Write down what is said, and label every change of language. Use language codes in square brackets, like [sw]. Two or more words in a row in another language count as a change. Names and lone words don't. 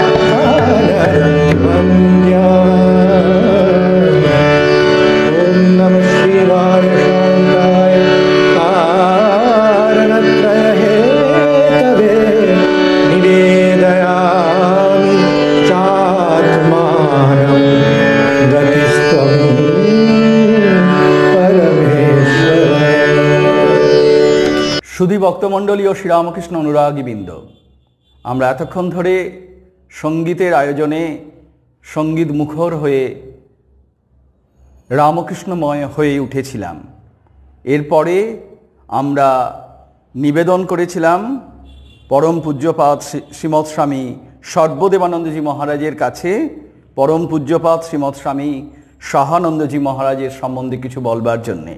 [sa] नरवन्द्य ॐ नमः शिवाय शान्ताय कारणत्रय हेतवे निवेदयामि चात्मानं गतिस्त्वं परमेश्वर। [bn] সুধী ভক্তমণ্ডলী ও শ্রীরামকৃষ্ণ অনুরাগীবৃন্দ, আমরা এতক্ষণ ধরে সঙ্গীতের আয়োজনে সঙ্গীত মুখর হয়ে রামকৃষ্ণময় হয়ে উঠেছিলাম। এরপরে আমরা নিবেদন করেছিলাম পরম পূজ্যপাদ শ্রীমৎ স্বামী সর্বদেবানন্দজি মহারাজের কাছে পরম পূজ্যপাদ শ্রীমৎ স্বামী সহানন্দজি মহারাজের সম্বন্ধে কিছু বলবার জন্যে।